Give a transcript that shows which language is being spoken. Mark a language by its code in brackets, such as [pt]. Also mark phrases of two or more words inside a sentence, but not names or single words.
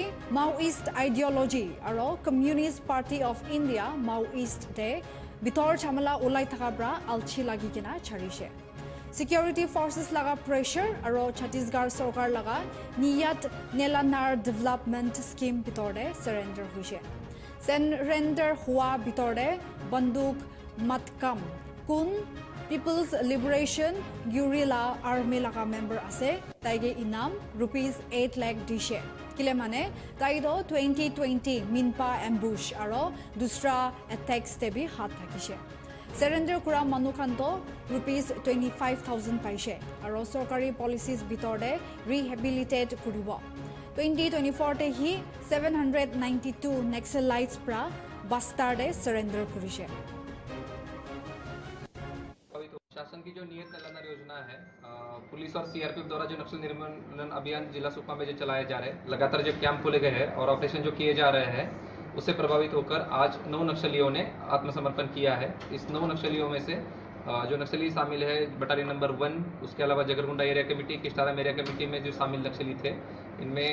[en] Maoist ideology [nag] aro Communist Party of India Maoist te bitor chamala ulai thaka pra alchi lagi kina charise [en] Security forces [nag] laga pressure aro Chhattisgarh sarkar laga niyat nelanar [en] development scheme [nag] bitorde surrender huise surrender hua bitorde banduk matkam kun People's Liberation Guerrilla Army laga member ase taige inam ₹8 lakh dishe kile mane taido 2020 minpa ambush aro dusra attacks te bi hat thakise Surrender kura manu khanto ₹25,000 paise aro sarkari policies bitorde rehabilitate kuribo 2024 te hi 792 Naxalites pra Bastar de surrender kurise [hi] शासन की जो नियत निलंबन योजना है पुलिस और सीआरपीएफ द्वारा जो नक्सल निर्मूलन अभियान जिला सुकमा में जो चलाए जा रहे हैं लगातार जो कैंप खोले गए हैं और ऑपरेशन जो किए जा रहे हैं उससे प्रभावित होकर आज 9 नक्सलियों ने आत्मसमर्पण किया है इस 9 नक्सलियों में से जो नक्सली शामिल है [en] battalion number [hi] 1 उसके अलावा जगरगुंडा [en] area committee [hi] किस्टाराम [en] area committee [hi] में जो शामिल नक्सली थे इनमें